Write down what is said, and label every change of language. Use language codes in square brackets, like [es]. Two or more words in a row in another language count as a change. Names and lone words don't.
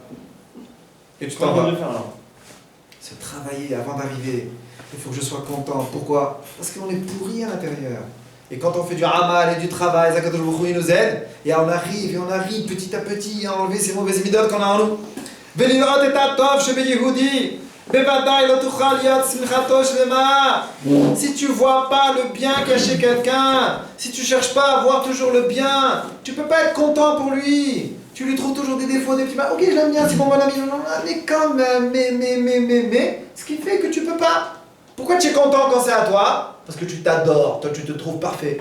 [fr] Et tu t'en vas. Se travailler avant d'arriver. Il faut que je sois content. Pourquoi? Parce qu'on est pourri à l'intérieur. Et quand on fait du amal et du travail, [he] הקדוש ברוך הוא, [fr] il nous aide. Et on arrive petit à petit à enlever ces mauvaises midotes qu'on a en nous. [he] ולראות את הטוב שביהודי, בוודאי לא תוכל להיות שמחתו שלמה. [fr] Si tu vois pas le bien caché quelqu'un, si tu cherches pas à voir toujours le bien, tu peux pas être content pour lui. Tu lui trouves toujours des défauts, des petits mal. Ok, je l'aime bien, c'est mon bon ami, mais quand même, mais, ce qui fait que tu peux pas. Pourquoi tu es content quand c'est à toi? Parce que tu t'adores, toi tu te trouves parfait.